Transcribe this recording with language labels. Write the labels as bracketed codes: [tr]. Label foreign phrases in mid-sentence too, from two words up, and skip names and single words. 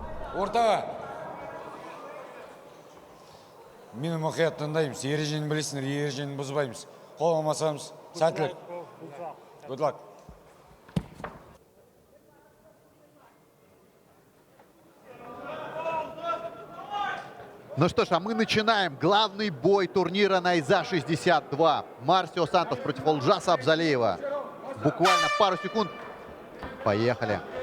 [kk] Ортаға. Мені мұқият тыңдаймыз. Ережені білесіңдер, ережені бұзбаймыз. Қол алмасамыз, сәттілік. [en] Good luck. [ru] Ну что ж, а мы начинаем главный бой турнира на ИЗА-62. Марсио Сантос против Олжаса Абзалиева. Буквально пару секунд. Поехали.